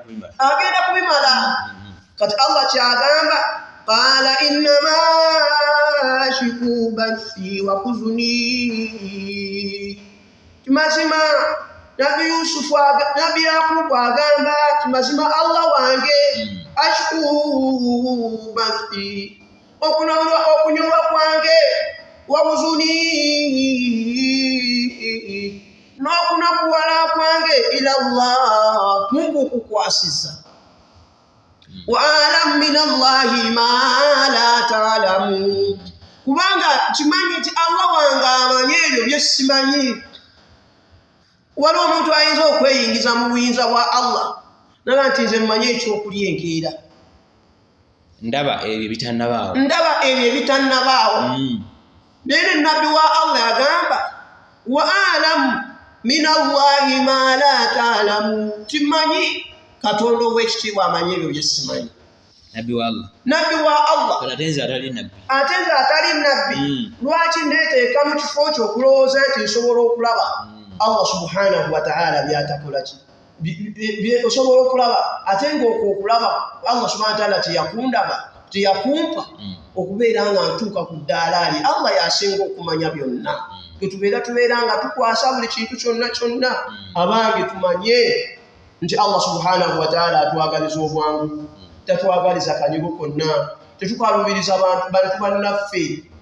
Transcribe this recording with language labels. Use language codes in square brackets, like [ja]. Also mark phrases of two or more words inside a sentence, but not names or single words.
[lg] kubimala kati Allah kyagamba [ar] قال إنما أشكو بثي وحزني [lg] kimazima Nabi Yakubu agamba kimazima Allah wange [ar] أشكو بثي [lg] okunyolwa kwange [ar] وحزني [lg] n'okunakuwala kwange [ar] إلى الله [lg] Mungu kukwasiza [ar] وأعلم من الله ما لا تعلمون [lg] kubanga kimanyi nti Allah wange amanyi ebyo bye simanyi waliwo omuntu ayinza okweyingiza mu buyinza bwa Allah naga nti nze mmanyi ekyokulya enkeera ndaba ebyo bitannabaawo naye nabbi wa Allah agamba [ar] وأعلم من الله ما لا تعلمون [lg] timanyi Katonda ow'ekitiibwa amanyi ebyo bye simanyi nabbi wa Allah ate nze atali nabbi lwaki neeteeka mu kifo kyo okulowooza nti nsobola okulaba Allah [ar] سبحانه وتعالى [lg] byatakola ki osobola okulaba ate ng'okulaba Allah [ar] سبحانه وتعالى [lg] teyakumpa okubeera nga ntuuka ku ddaala ali Allah yasinga okumanya byonna tubeera nga tukwasa buli kintu kyonna abange tumanye nti Allah [ar] سبحانه وتعالى [lg] atwagaliza obwangu tatwagaliza kanyigo konna tetukalubiriza abantu bannaffe